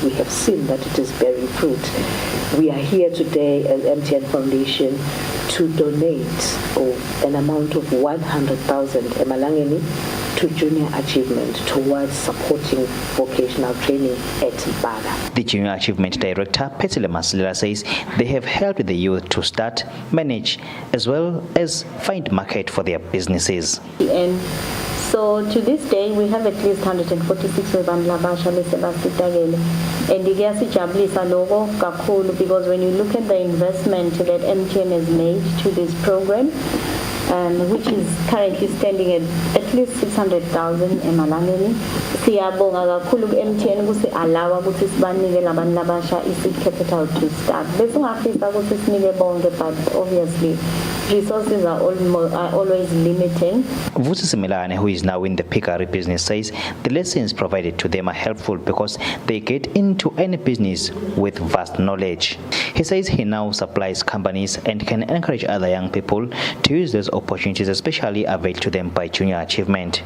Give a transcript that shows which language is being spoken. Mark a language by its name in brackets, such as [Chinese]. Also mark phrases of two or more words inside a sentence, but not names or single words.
[English] We have seen that it is bearing fruit. We are here today as MTN Foundation to donate an amount of 100,000 emalangeni to junior achievement towards supporting vocational training at Mpaga. The Junior Achievement Director, Petile Maslela, says they have helped the youth to start, manage, as well as find market for their businesses. And so to this day, we have at least 146 [Swati] labasha besebasitagele. [English] And [Swati] kuyasijabulisa lokho kakhulu [English] because when you look at the investment that MTN has made to this program, which is currently standing at least 600,000 emalangeni. [Swati] Siyabonga kakhulu ku-MTN ukuthi allow ukuthi sibanike labantu labasha i- [English] seed capital to start. [Swati] Bese ungafisa ukuthi sinike bonke, [English] but obviously resources are always limiting. Vusi Simelane, who is now in the piggery business, says the lessons provided to them are helpful because they get into any business with vast knowledge. He says he now supplies companies and can encourage other young people to use those opportunities, especially availed to them by Junior Achievement.